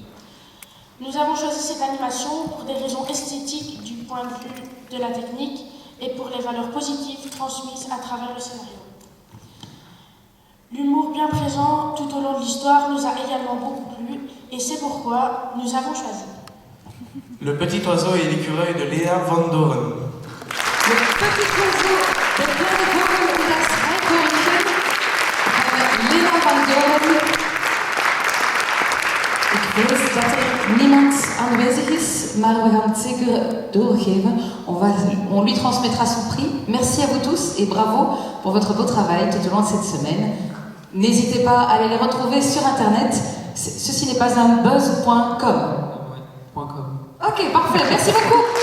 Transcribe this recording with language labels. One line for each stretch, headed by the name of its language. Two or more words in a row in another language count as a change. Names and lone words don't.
French: Nous avons choisi cette animation pour des raisons esthétiques du point de vue de la technique et pour les valeurs positives transmises à travers le scénario. L'humour bien présent tout au long de l'histoire nous a également beaucoup plu et c'est pourquoi nous avons choisi Le petit oiseau et l'écureuil de Léa Van Doren. Le petit oiseau de Léa Van Doren. Léa Van Doren.
Dutch: Ik weet dat er niemand aanwezig is, maar we gaan het zeker doorgeven.
French: On lui transmettra son prix. Merci à vous tous et bravo pour votre beau travail tout au long de cette semaine. N'hésitez pas à aller les retrouver sur internet. Ceci n'est pas un buzz.com. Ok, parfait. Merci beaucoup.